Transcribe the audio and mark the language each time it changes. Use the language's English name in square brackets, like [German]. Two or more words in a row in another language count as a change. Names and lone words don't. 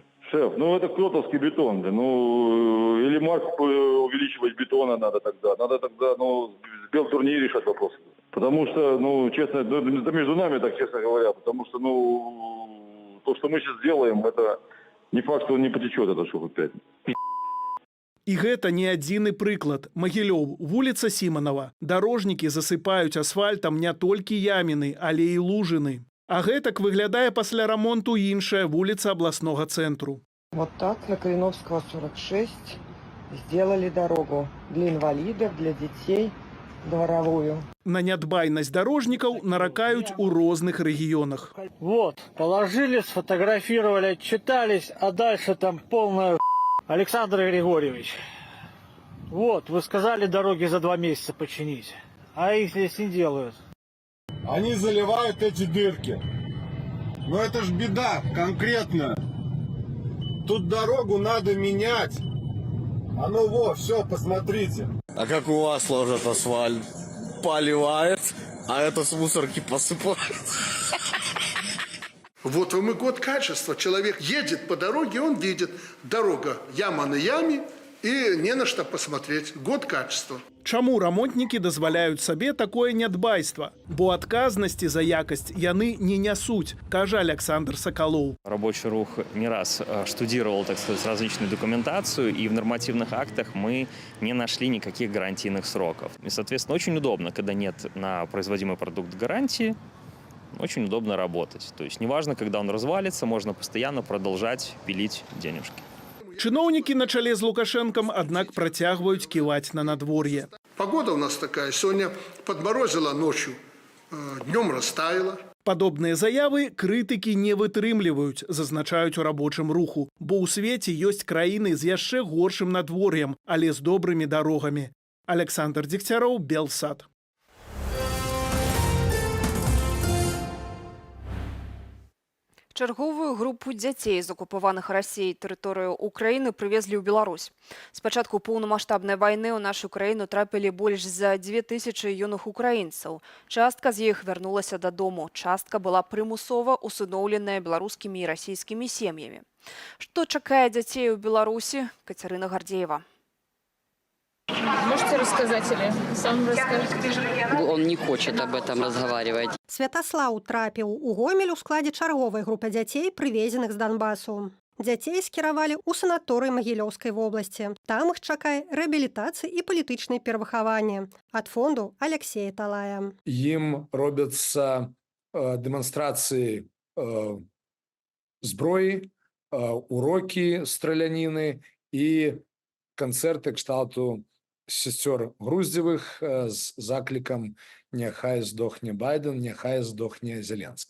[Russian] Шеф, ну это кротовский бетон. Да. Ну, или марку увеличивать бетона надо тогда. Надо тогда, ну, с белтурней решать вопрос. Потому что, ну, честно, это между нами, так честно говоря, потому что, ну, то, что мы сейчас делаем, это не факт, что он не потечет, это что опять. [Belarusian] І гэта не адзіны прыклад. Магілёў, вуліца Сіманова. Дарожнікі засыпаюць асфальтам не толькі яміны, але і лужыны. А гэтак выглядае пасля рамонту іншая вуліца абласнога цэнтру. [Russian] Вот так на Калиновского 46 сделали дорогу для инвалидов, для детей, дворовую. [Belarusian] На нядбайнасць дарожнікаў наракаюць у розных рэгіёнах. [Russian] Вот, положили, сфотографировали, читались, а дальше там полная... Александр Григорьевич, вот, вы сказали дороги за 2 месяца починить, а их здесь не делают. Они заливают эти дырки. Но это ж беда конкретно. Тут дорогу надо менять. А ну во, все, посмотрите. А как у вас ложат асфальт? Поливает, а это с мусорки посыпает. Вот вам и год качества. Человек едет по дороге, он видит, дорога яма на яме, и не на что посмотреть. Год качества. [Belarusian] Чаму рамонтнікі дазваляюць сабе такое нядбайства? Бо адказнасці за якасць яны не нясуць, кажа Александр Соколов. [Russian] Рабочий рух не раз штудировал, так сказать, различную документацию, и в нормативных актах мы не нашли никаких гарантийных сроков. И, соответственно, очень удобно, когда нет на производимый продукт гарантии, очень удобно работать. То есть неважно, когда он развалится, можно постоянно продолжать пилить денежки. [Belarusian] Чыноўнікі на чале з Лукашенком, аднак працягваюць ківаць на надвор'е. [Russian] Погода у нас такая. Сегодня подморозило ночью, днем растаяло. [Belarusian] Падобныя заявы крытыкі не вытрымліваюць, зазначаюць у рабочым руху, бо ў свеце ёсць краіны з яшчэ горшым надвор'ем, але з добрымі дарогамі. Александр Дегтяров, Белсат. Чарговую групу дзяцей з акупаваных Расіяй тэрыторыю Украіны прывезлі ў Беларусь. З пачатку поўнамаштабнай вайны ў нашу краіну трапілі больш за 2000 юных украінцаў. Частка з іх вярнулася дадому, частка была прымусова усыноўленая беларускімі і расійскімі сем'ямі. Што чакае дзяцей у Беларусі? Кацярына Гардзеева. [Russian] Можете рассказать или сам расскажете? Он не хочет об этом разговаривать. [Belarusian] Святаслаў трапіў у Гомель у складзе чарговай групы дзяцей, прывезеных з Донбасу. Дзяцей скіравалі ў санаторый Магілёўскай вобласці. Там іх чакае рэабілітацыя і палітычнае перавыхаванне. Ад фонду Алексея Талая. Ім робяцца дэманстрацыі зброі, урокі страляніны і канцэрты кшталту сестер Груздзевых з заклікам «Няхай здохне Байден, няхай здохне Зеленскі».